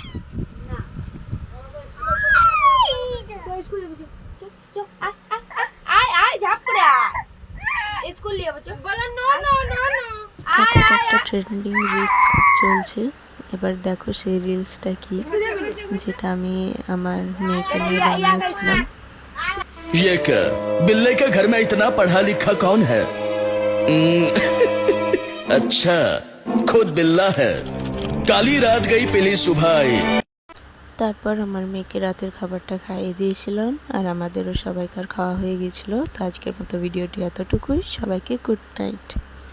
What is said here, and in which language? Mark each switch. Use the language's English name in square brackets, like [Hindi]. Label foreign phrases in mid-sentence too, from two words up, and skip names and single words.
[Bangla] এখন একটা ট্রেন্ডিং রিলস চলছে। এবার দেখো সেই রিলসটা কি, যেটা আমি আমার মেয়েকে নিয়ে বানিয়েছিলাম। [Hindi] ये कर बिल्ले के घर में इतना पढ़ा लिखा कौन है? अच्छा, खुद बिल्ला है। काली रात गई पीली सुबह आई। [Bangla] তারপর আমার মেয়েকে রাতের খাবারটা খাইয়ে দিয়েছিলাম, আর আমাদেরও সবাইকার খাওয়া হয়ে গেছিলো। তো আজকের মতো ভিডিওটি এতটুকুই। সবাইকে [English] good night.